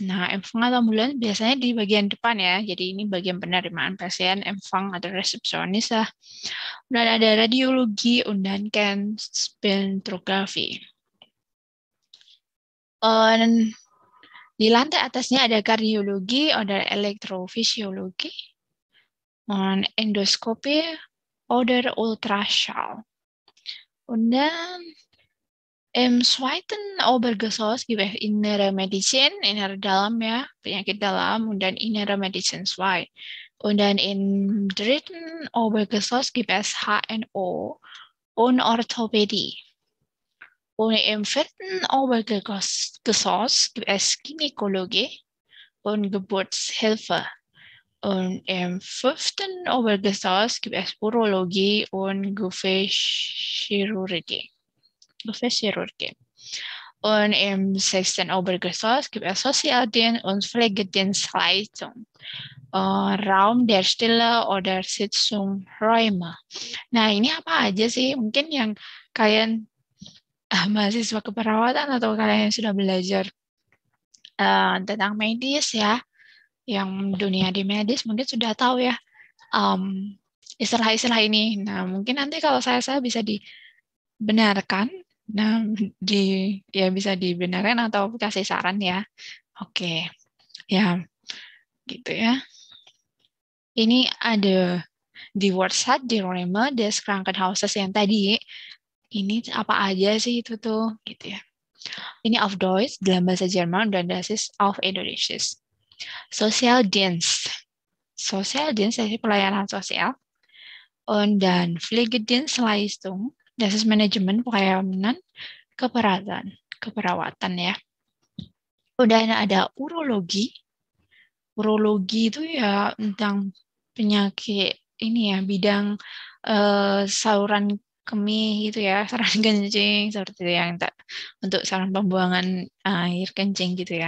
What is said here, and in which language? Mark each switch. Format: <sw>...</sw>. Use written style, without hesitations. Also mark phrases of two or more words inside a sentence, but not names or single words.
<id>Nah, Empfang atau ambulans biasanya di bagian depan ya. Jadi ini bagian penerimaan pasien, Empfang atau resepsionis lah. Dan ada radiologi dan spektrografi. Dan di lantai atasnya ada kardiologi, ada elektrofisiologi, endoskopi,</id> <de>oder Ultraschall. Und dann im zweiten Obergeschoss gibt es innere Medizin, innere</de> <id>dalam ya, penyakit dalam,</id> <de>und dann innere Medizin 2. Und dann im dritten Obergeschoss gibt es HNO und Orthopädie. Und im vierten Obergeschoss gibt es Gynäkologie und Geburtshilfe. Und im 5. Obergeschoss gibt es Urologie und Gefäßchirurgie. Und im 6. Obergeschoss gibt es Sozialdienst und Pflegedienstleistung. Raum der Stille oder Sitzungsräume.</de> <id>Nah, ini apa aja sih? Mungkin yang kalian mahasiswa keperawatan atau kalian yang sudah belajar tentang medis ya, yang dunia di medis mungkin sudah tahu ya istilah-istilah ini. Nah, mungkin nanti kalau saya bisa dibenarkan, nah ya bisa dibenarkan atau kasih saran ya. Oke, ya gitu ya. Ini ada di WordSat, di</id> <de>Räume des Krankenhauses</de> <id>yang tadi. Ini apa aja sih itu tuh, gitu ya. Ini</id> <de>auf Deutsch</de> <id>dalam bahasa Jerman dan</id> <de>das ist auf Indonesisch.</de> <id>Sozialdienst. Sozialdienst itu pelayanan sosial. Und dann Pflegedienstleistung, das ist manajemen pelayanan keperawatan ya. Udah ada urologi. Urologi itu ya tentang penyakit ini ya, bidang saluran kemih gitu ya, saluran kencing seperti itu yang untuk saluran pembuangan air kencing gitu ya.</id>